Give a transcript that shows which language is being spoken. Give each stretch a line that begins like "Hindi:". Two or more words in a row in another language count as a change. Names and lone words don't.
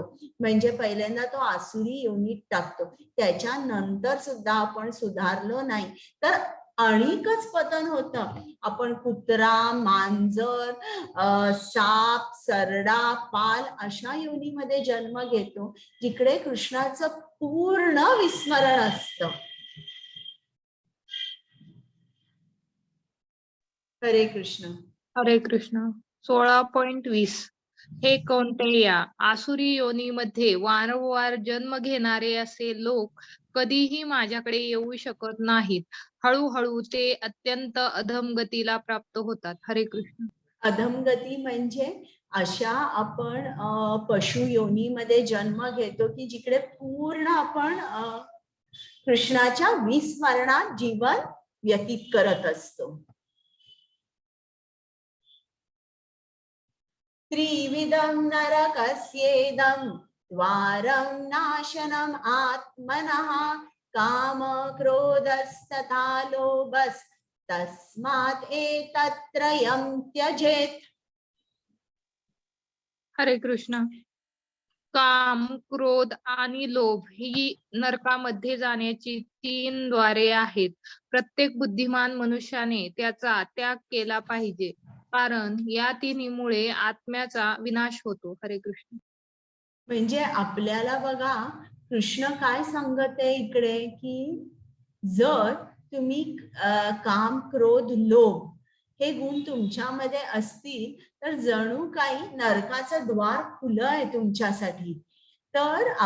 Marathi: म्हणजे पहिल्यांदा तो आसुरी योनीत टाकतो, त्याच्यानंतर सुद्धा आपण सुधारलो नाही तर अणिकच पतन होतं. आपण कुत्रा, मांजर, साप, सरडा, पाल अशा योनीमध्ये जन्म घेतो जिकडे कृष्णाचं पूर्ण विस्मरण असतं. हरे कृष्ण. हरे कृष्ण. 16.20 हे कौंतेया, आसुरी योनीमध्ये वारंवार जन्म घेणारे असे लोक कधीही माझ्याकडे येऊ शकत नाहीत. हळूहळू ते अत्यंत अधमगतीला प्राप्त होतात. हरे कृष्ण. अधमगती म्हणजे अशा आपण पशु योनीमध्ये जन्म घेतो की जिकडे पूर्ण आपण कृष्णाच्या विस्मरणात जीवन व्यतीत करत असतो.
Sanskrit: त्रिविधं नरकस्येदं द्वारं नाशनम् आत्मनः काम क्रोधस्तथा लोभस्तस्मात् एतत्त्रयं त्यजेत्.
Marathi: हरे कृष्ण. काम, क्रोध आणि लोभ ही नरकामध्ये जाण्याची 3 द्वारे आहेत. प्रत्येक बुद्धिमान मनुष्याने त्याचा त्याग केला पाहिजे, कारण या तिन्हीमुळे आत्म्याचा विनाश होतो. हरे कृष्ण. म्हणजे आपल्याला बघा कृष्ण काय सांगत आहे इकडे की जर तुम्ही काम, क्रोध, लोभ हे गुण तुमच्यामध्ये असतील तर जणू काही नरकाचं द्वार खुलं आहे तुमच्यासाठी.